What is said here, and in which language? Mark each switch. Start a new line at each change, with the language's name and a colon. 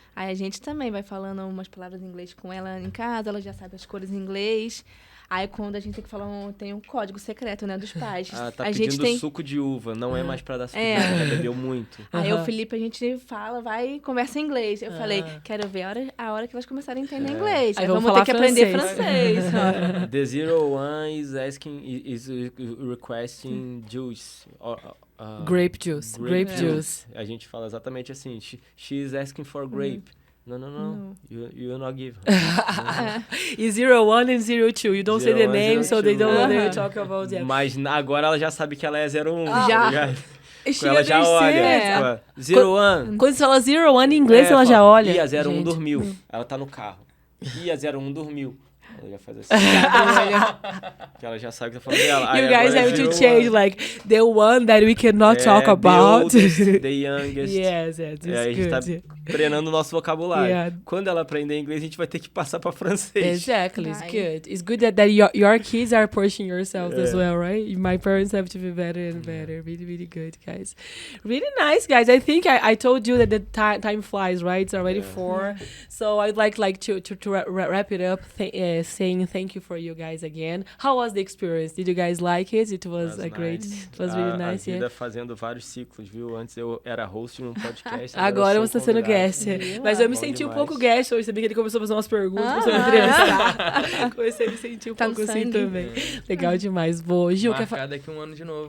Portuguese: Aí a gente também vai falando umas palavras em inglês com ela em casa, ela já sabe as cores em inglês. Aí quando a gente tem que falar, tem um código secreto, né, dos pais. Ah, tá a pedindo gente tem... suco de uva, não é mais pra dar suco de uva, ela bebeu muito. Aí o Felipe, a gente fala, vai e conversa em inglês. Eu falei, quero ver a hora que elas começarem a entender inglês. Aí vamos ter que aprender francês.
English: The 01 is asking, is requesting juice. Grape juice. Grape juice.
Portuguese: A gente fala exatamente assim,
English: she is asking for grape. No. You will not give her. It's 01 and 02. You don't say the name, so they don't know they will talk about them.
Portuguese: Mas agora ela já sabe que ela é 01. Já. Ela já olha. 01. Quando você fala 01 em inglês, ela já olha. E a 01 dormiu. Ela tá no carro. E a 01 dormiu. Ela já faz assim. Que ela já sabe que tá falando dela.
English: You guys have to change, like, the one that we cannot talk about. The youngest. Yes, it's
Portuguese: a gente tá treinando o nosso vocabulário.
English: Yeah.
Portuguese: Quando ela aprender inglês, a gente vai ter que passar pra francês.
English: Exactly, it's good. It's good that your kids are pushing yourselves as well, right? My parents have to be better and better. Really, really good, guys. Really nice, guys. I think I told you that the time flies, right? It's already 4. So I'd like to wrap it up saying thank you for you guys again. How was the experience? Did you guys like it? It was great. It was really nice,
Portuguese: a vida fazendo vários ciclos, viu? Antes eu era host num podcast. Agora você está sendo guest. Mas eu me senti um pouco guest hoje, sabia que ele começou a fazer umas perguntas sobre criança. Comecei a me sentir um pouco assim também. Legal demais. Boa. Gil, marcar daqui um ano de novo.